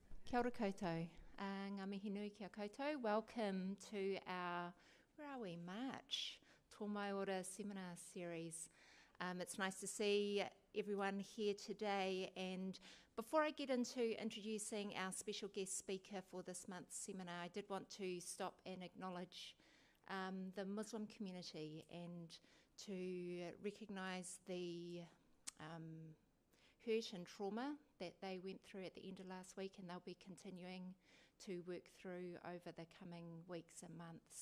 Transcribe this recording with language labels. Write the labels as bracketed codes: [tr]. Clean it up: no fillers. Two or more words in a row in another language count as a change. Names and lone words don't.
[mi] Kia ora koutou. Ngā mihi nui kia koutou. [en] Welcome to our, where are we, March Tōmaiora seminar series. It's nice to see everyone here today, and before I get into introducing our special guest speaker for this month's seminar, I did want to stop and acknowledge the Muslim community and to recognise the hurt and trauma that they went through at the end of last week, and they'll be continuing to work through over the coming weeks and months.